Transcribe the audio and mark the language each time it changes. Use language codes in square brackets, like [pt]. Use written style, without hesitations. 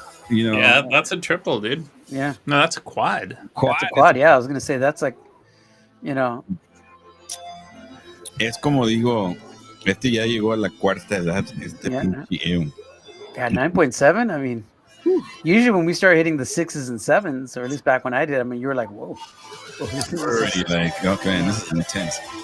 [en] Yeah, that's a triple, dude. Yeah. No, that's a quad. That's a quad, yeah. I was going to say, that's like, [es] Es como digo, este ya llegó a la cuarta edad. Pinche. [en] Yeah, 9.7. I mean, usually when we start hitting the 6s and 7s, or at least back when I did, I mean, you were like, whoa. Already like, okay, this is intense.